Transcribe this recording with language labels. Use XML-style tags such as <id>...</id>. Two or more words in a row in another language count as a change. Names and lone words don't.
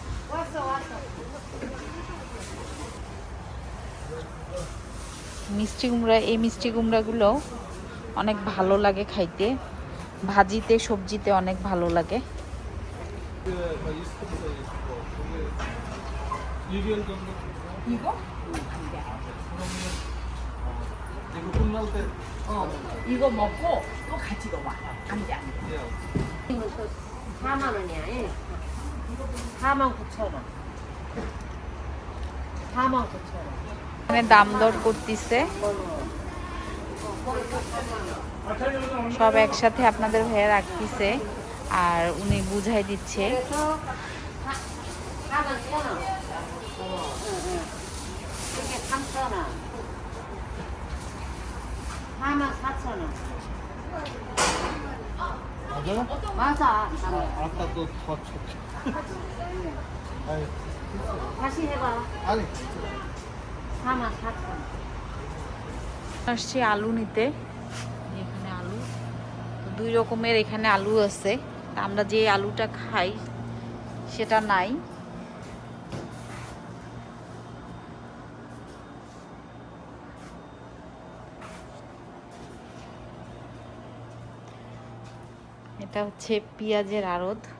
<bn>মিষ্টি কুমড়া, এই মিষ্টি কুমড়াগুলো অনেক ভালো লাগে খাইতে, ভাজিতে সবজিতে অনেক ভালো লাগে।</bn> <ko>이거 먹고 또 같이 넣어봐. 안 돼, 안 돼. 이거 4만 원이야. 4만 9천 원. 4만 9천 원.</ko> <bn>এখানে দাম দর করতেছে, সব একসাথে আপনাদের ভাইয়া রাখতেছে আর উনি বুঝাই দিচ্ছে।</bn> <ko>그래서 4만 1천 원. 이게 3천 원. 4만 4천 원. 맞아요? 맞아. 아까 또더 쳤죠. 아니, 다시 해봐. 아니. 4만 4천 원.</ko> <bn>আসছি আলু নিতে, এখানে আলু তো 2 রকমের এখানে আলু আছে, তা আমরা যে আলুটা খাই সেটা নাই। এটা হচ্ছে পেঁয়াজের আড়ত।</bn>